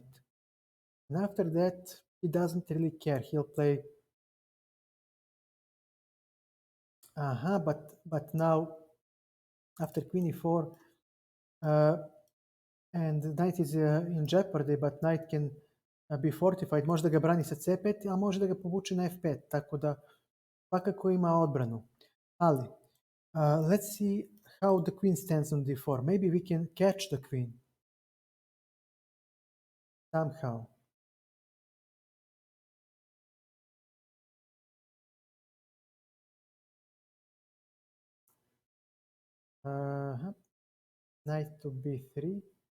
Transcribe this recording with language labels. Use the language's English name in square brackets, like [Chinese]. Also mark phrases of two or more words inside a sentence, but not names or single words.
[English] And after that, he doesn't really care. He'll play, but now after queen e4, and the knight is in jeopardy, but knight can be fortified. [Serbian] Može da ga brani sa c5, a može da ga povuče na f5, tako da svakako ima odbranu. Ali, [English] let's see how the queen stands on d4. Maybe we can catch the queen somehow. Knight to b3.